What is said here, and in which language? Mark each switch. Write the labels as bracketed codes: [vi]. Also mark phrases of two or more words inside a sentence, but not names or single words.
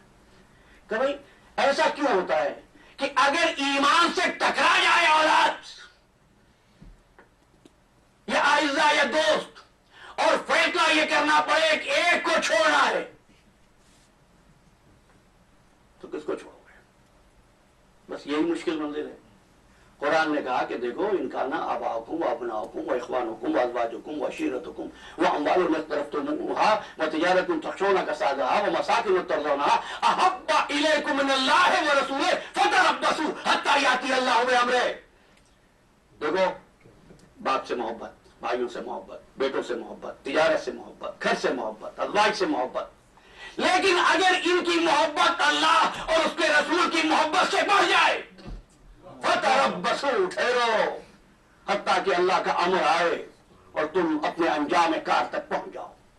[ur] کہ بھائی ایسا کیوں ہوتا ہے کہ اگر ایمان سے ٹکرا جائے اولاد یا اعزاء یا دوست اور فیصلہ یہ کرنا پڑے کہ ایک کو چھوڑنا ہے، تو کس کو چھوڑو گے؟ بس یہی مشکل منزل ہے. قرآن نے کہا کہ دیکھو [ar] ان کا نا آباؤکم و ابناؤکم و اخوانکم و ازواجکم و عشیرتکم و اموال اقترفتموها و تجارت تخشون کسادها و مساکن ترضونها احب الیکم من اللہ و رسولہ فتربصوا حتی یاتی اللہ بامرہ. [ur] دیکھو باپ سے محبت، بھائیوں سے محبت، بیٹوں سے محبت، تجارت سے محبت، گھر سے محبت، ازواج سے محبت. لیکن اگر ان کی محبت اللہ اور اس کے رسول کی محبت سے بڑھ جائے فتربصوا، ٹھہرو حتیٰ کہ اللہ کا امر آئے اور تم اپنے انجام کار تک پہنچ جاؤ.